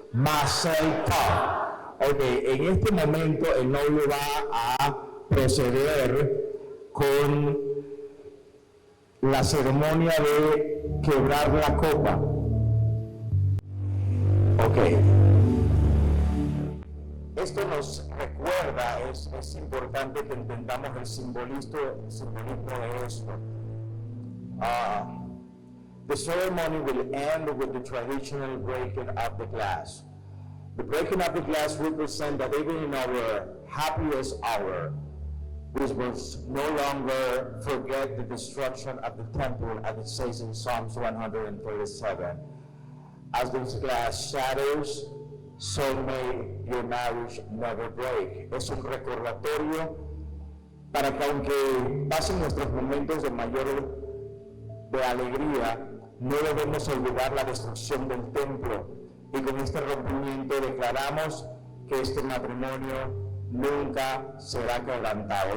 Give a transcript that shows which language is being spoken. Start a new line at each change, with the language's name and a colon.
Spanish: Mazel tov. Ok, en este momento el novio va a proceder con la ceremonia de quebrar la copa. Ok. Esto nos recuerda, es importante que entendamos el simbolismo de esto.
English: The ceremony will end with the traditional breaking of the glass. The breaking of the glass represents that even in our happiest hour, we must no longer forget the destruction of the temple, as it says in Psalms 137. As this glass shatters, so may your marriage never break.
Spanish: Es un recordatorio para que aunque pasen nuestros momentos de mayor de alegría, no debemos olvidar la destrucción del templo. Y con este rompimiento declaramos que este matrimonio nunca será quebrantado.